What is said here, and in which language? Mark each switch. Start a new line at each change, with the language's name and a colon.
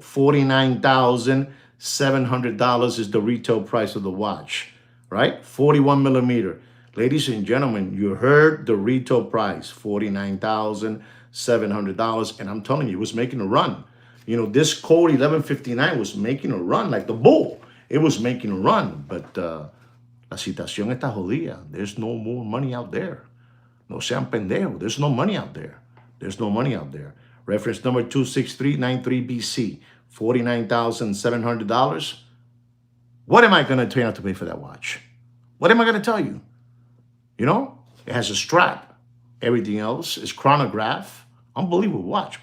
English: $49,700 is the retail price of the watch. Right? 41 millimeter. Ladies and gentlemen, you heard the retail price, $49,700. And I'm telling you, it was making a run. You know, this Code 1159 was making a run like the bull. It was making a run.
Spanish: But la situación está jodida.
English: There's no more money out there.
Spanish: No sean pendejo.
English: There's no money out there. There's no money out there. Reference number 26393 BC, $49,700. What am I going to tell you not to pay for that watch? What am I going to tell you? You know, it has a strap. Everything else is chronograph, Unbelievable watch.